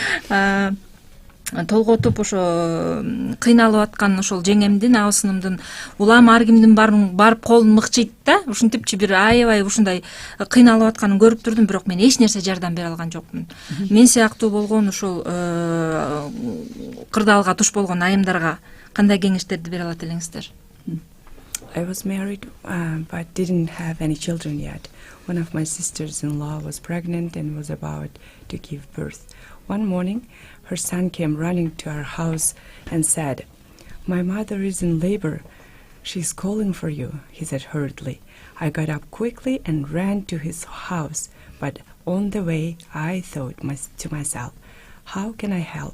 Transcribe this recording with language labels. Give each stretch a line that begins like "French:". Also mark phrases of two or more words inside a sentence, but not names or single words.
Kyrgyz: Толготуп ошо кыйналып аткан ошол жеңемдин, абысынымдын улам ар кимдин барып колун мыкчыйт да, ушинтипчи бир аябай ушундай кыйналып атканын көрүп турдум, бирок мен эч нерсе жардам бере алган жокмун. Мен сыяктуу болгон ошол кырдаалга туш болгон айымдарга кандай кеңештерди бере алат элеңиздер?
English: I was married, but didn't have any children yet. One of my sisters-in-law was pregnant and was about to give birth. One morning, her son came running to our house and said, "My mother is in labor. She's calling for you," he said hurriedly. I got up quickly and ran to his house, but on the way, I thought to myself, how can I help?